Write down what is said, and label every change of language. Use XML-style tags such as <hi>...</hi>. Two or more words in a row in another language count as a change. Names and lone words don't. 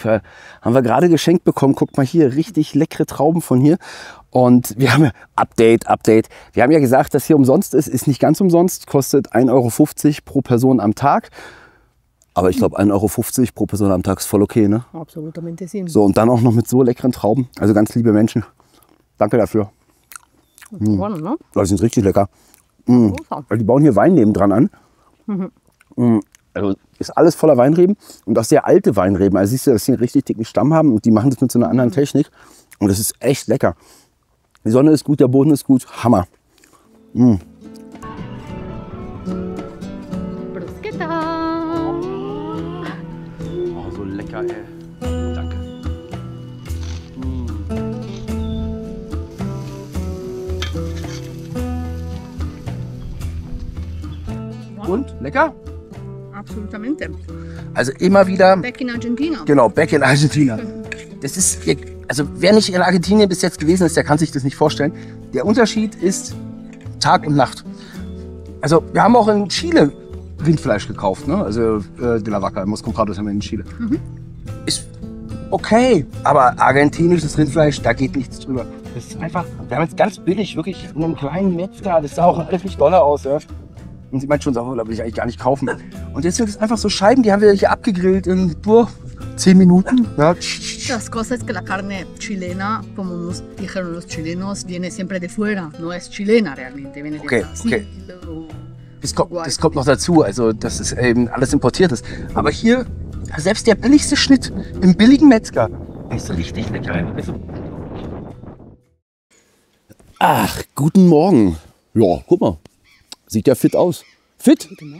<de>Haben wir gerade geschenkt bekommen. Guckt mal hier, richtig leckere Trauben von hier. Und wir haben ja, Update. Wir haben ja gesagt, dass hier umsonst ist. Ist nicht ganz umsonst, kostet 1,50 Euro pro Person am Tag. Aber ich glaube, 1,50 Euro pro Person am Tag ist voll okay, ne?</de> <es>Absolutamente sí.</es> <de>So, und dann auch noch mit so leckeren Trauben. Also ganz liebe Menschen. Danke dafür.</de> <es>Bueno, ¿no?</es> <de>Das sind richtig lecker. Also die bauen hier Wein nebendran an. Also ist alles voller Weinreben und auch sehr alte Weinreben. Also siehst du, dass sie einen richtig dicken Stamm haben und die machen das mit so einer anderen Technik. Und das ist echt lecker. Die Sonne ist gut, der Boden ist gut. Hammer. Bruschetta. Oh, so lecker, ey. Danke. Und? Lecker?</de> <es>Absolutamente.</es> <de>Also immer wieder.</de> <en>Back in Argentina.</en> <de>Genau,</de> <en>back in Argentina.</en> <de>Das ist, also wer nicht in Argentinien bis jetzt gewesen ist, der kann sich das nicht vorstellen. Der Unterschied ist Tag und Nacht. Also wir haben auch in Chile Rindfleisch gekauft, ne?</de> <es>Also de la Vaca, Mos Comprados</es> <de>haben wir in Chile. Ist okay, aber argentinisches Rindfleisch, da geht nichts drüber. Das ist einfach, wir haben jetzt ganz billig, wirklich in einem kleinen Metzger, das sah auch alles nicht doller aus, ja. Und sie meint schon, so, da will ich eigentlich gar nicht kaufen. Und jetzt sind es einfach so Scheiben, die haben wir hier abgegrillt in 10 Minuten. Ja.</de> <es>Las cosas es que la carne chilena, como nos dijeron los chilenos, viene siempre de fuera, no es chilena realmente, viene de Okay, Brasil.</es> <de>Das kommt noch dazu, also dass es eben alles importiert ist. Aber hier, selbst der billigste Schnitt im billigen Metzger ist richtig lecker. Ach, guten Morgen. Ja, guck mal. Sieht ja fit aus. Fit?</de>